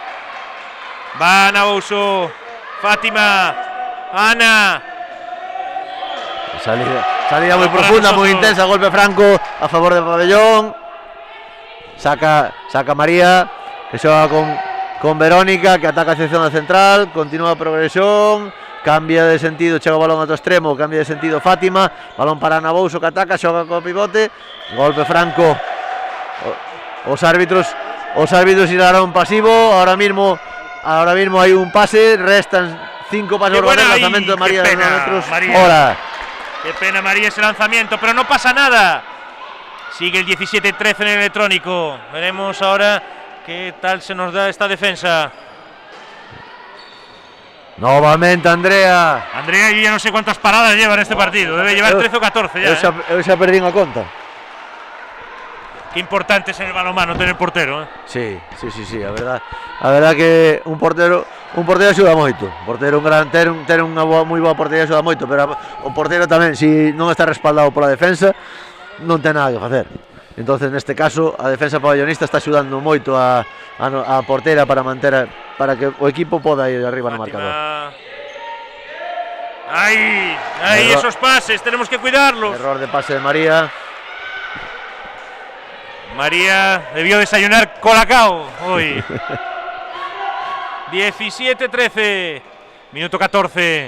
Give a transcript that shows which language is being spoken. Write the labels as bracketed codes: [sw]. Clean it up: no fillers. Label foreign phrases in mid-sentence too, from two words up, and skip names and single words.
[es] Va Ana Bouso, Fátima, Ana. Salida muy Para profunda, muy nosotros. intensa, golpe franco a favor del pabellón. Saca María, que se va con Verónica, que ataca hacia zona central, continúa progresión, cambia de sentido, [gl] chega o balón a outro extremo, [es] cambia de sentido Fátima, balón para Ana Bouso, que ataca, [gl] xoga co pivote, [es] golpe franco. [gl] Os árbitros irán pasivo, [es] ahora mismo hay un pase, restan 5 pasos Qué buena el ahí, lanzamiento de qué María de pena, 9 metros. María. Ahora, Qué pena, María, ese lanzamiento, pero no pasa nada. Sigue el 17-13 en el electrónico. Veremos ahora qué tal se nos da esta defensa. [gl] novamente Andrea. [es] Andrea, yo ya no sé cuántas paradas lleva en este partido. Debe llevar 13 o 14 ya. [gl] Eu xa perdín a conta. [es] Qué importante es en el balonmano tener portero. [gl] Sí, a verdad que un portero axuda moito. Un portero ter unha moi boa portería axuda moito, pero o portero tamén, se non está respaldado pola defensa, non ten nada que facer. Entonces, neste caso, a defensa pabellonista está axudando moito a portera para que o equipo poda ir arriba no marcador. [es] Ahí, Error. esos pases, tenemos que cuidarlos. Error de pase de María. María debió desayunar colacao hoy. 17-13, minuto 14.